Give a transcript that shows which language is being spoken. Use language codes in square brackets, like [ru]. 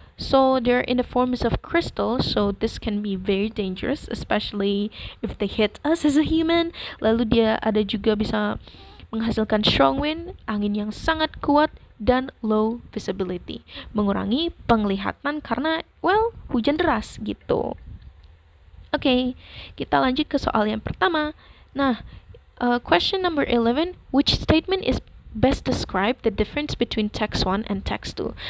[en] So they're in the forms of crystal, so this can be very dangerous, especially if they hit us as a human. [id] Lalu dia ada juga bisa menghasilkan strong wind, angin yang sangat kuat, dan low visibility, mengurangi penglihatan karena, well, hujan deras gitu. Oke, kita lanjut ke soal yang pertama. [en] Nah, question number 11, which statement is best describe the difference between text 1 and text 2.